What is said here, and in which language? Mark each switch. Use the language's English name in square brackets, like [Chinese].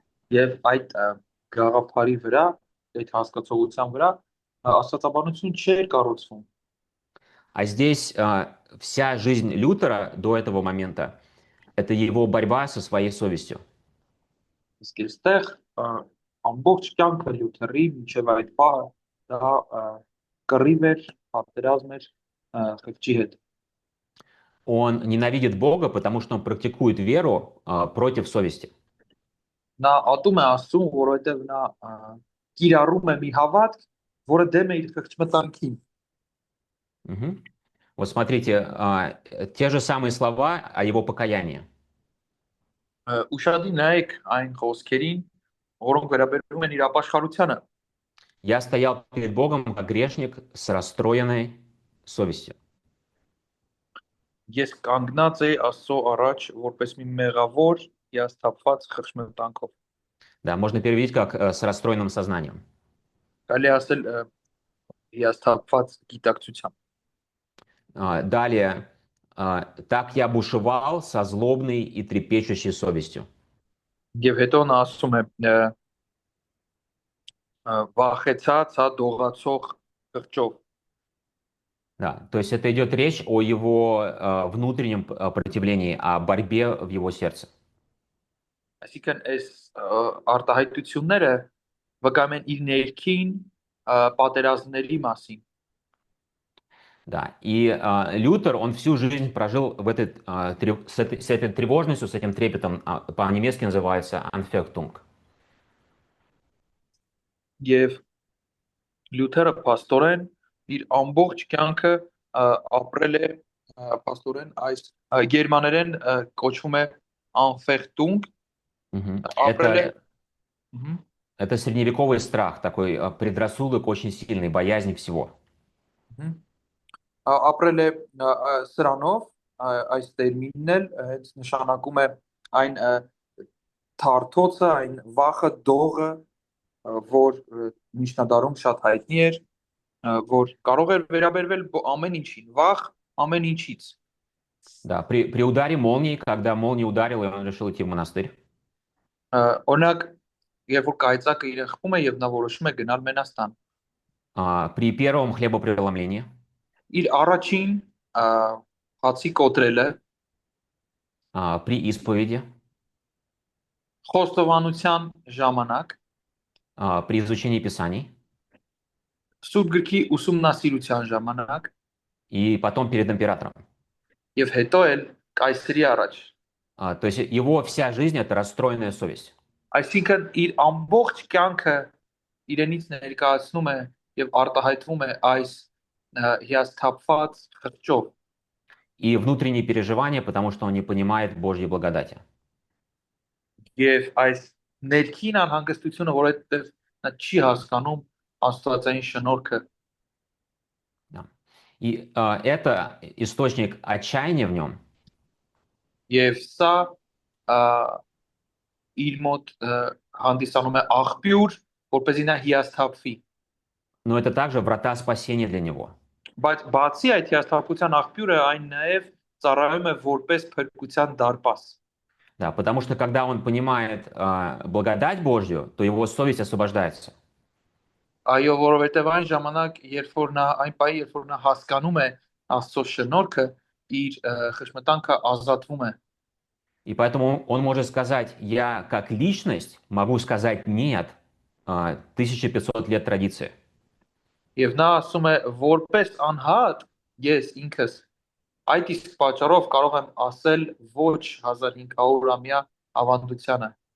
[Armenian] Եվ այդ գաղափարի վրա, այդ հասկացողության վրա աստվածաբանություն չէր կառուցվում։ [Russian] А здесь вся жизнь Лютера до этого момента — это его борьба со своей совестью. [Armenian] Իսկ այստեղ ամբողջ կյանքը Լյութերի մինչև այդ պահը դա կռիվ էր, պատերազմ էր խղճի հետ։ [Russian] Он ненавидит Бога, потому что он практикует веру против совести. [Armenian] Նա ատում է Աստծուն, որովհետև նա կիրառում է մի հավատք, որը դեմ է իր խղճմտանքին։ [Russian] Вот смотрите, те же самые слова о его покаянии. [Armenian] Ուշադի նայեք այն խոսքերին, որոնք վերաբերում են իր ապաշխարությանը։ [Russian] Я стоял перед Богом как грешник с расстроенной совестью. [Armenian] Ես կանգնած էի Աստծո առաջ որպես մի մեղավոր, հիասթափված խղճմտանքով։ [Russian] Да, можно перевести как с расстроенным сознанием. [Armenian] Կարելի ասել հիասթափված գիտակցությամբ։ [Russian] Далее, так я бушевал со злобной и трепещущей совестью. [Armenian] Եվ հետո նա ասում է վախեցած, հա, դողացող խղճով։ [Russian] Да, то есть это идет речь о его внутреннем противлении, о борьбе в его сердце. [Armenian] Այսինքն այս արտահայտությունները վկայում են իր ներքին պատերազմների մասին։ [Russian] Да, и Лютер, он всю жизнь прожил в с этой тревожностью, с этим трепетом, по-немецки называется Anfechtung. [Armenian] Եվ Լյութերը пастоրեն իր ամբողջ կյանքը ապրել է пастоրեն այս գերմաներեն կոչվում է Anfechtung, ապրել է [Russian] Это средневековый страх, такой предрассудок очень сильный, боязнь всего. [Armenian] Ապրել է սրանով, այս տերմինն էլ հենց նշանակում է այն թարթոցը, այն վախը, դողը, որ միջնադարում շատ հայտնի էր, որ կարող էր վերաբերվել ամեն ինչին, վախ ամեն ինչից։ [Russian] Да, при ударе молнии, когда молния ударила, и он решил идти в монастырь. [Armenian] Օրինակ, երբ որ կայծակը իրեն խփում է եւ նա որոշում է գնալ Մենաստան, [Russian] При первом хлебопреломлении, [Armenian] իր առաջին հացի կոտրելը, [Russian] при исповеди, [Armenian] խոստովանության ժամանակ, [Russian] при изучении Писаний [Armenian] Սուրբ գրքի ուսումնասիրության ժամանակ [Russian] и потом перед императором. [Armenian] եւ հետո էլ կայսրի առաջ։ [Russian] То есть его вся жизнь — это расстроенная совесть. [Armenian] Այսինքն իր ամբողջ կյանքը իրենից ներկայացնում է եւ արտահայտվում է այս հիասթափված խղճով [Russian] И внутренние переживания, потому что он не понимает Божьей благодати. [Armenian] եւ այս ներքին անհանգստությունը, որովհետեւ նա չի հասկանում Աստվածային շնորհքը [Russian] Да. И это источник отчаяния в нем, [Armenian] եւ սա իր մոտ հանդիսանում է աղբյուր, որպեսզի նա հիասթափվի։ [Russian] но это также врата спасения для него. [Armenian] Բայց բացի այդ հիասթափության աղբյուրը այն նաև ծառայում է որպես փրկության դարպաս։ [Russian] Да, потому что когда он понимает благодать Божью, то его совесть освобождается. [Armenian] Այո, որովհետև այն ժամանակ, երբ որ նա այն պահի, երբ որ նա հասկանում է Աստծո շնորհքը, իր խշմտանքը ազատվում է։ [Russian] И поэтому он может сказать: я как личность могу сказать нет 1500 лет традиции. [Armenian] Եվ նա ասում է, որպես անհատ ես ինքս այդ իսկ պատճառով կարող եմ ասել ոչ 1500-ամյա ավանդությանը։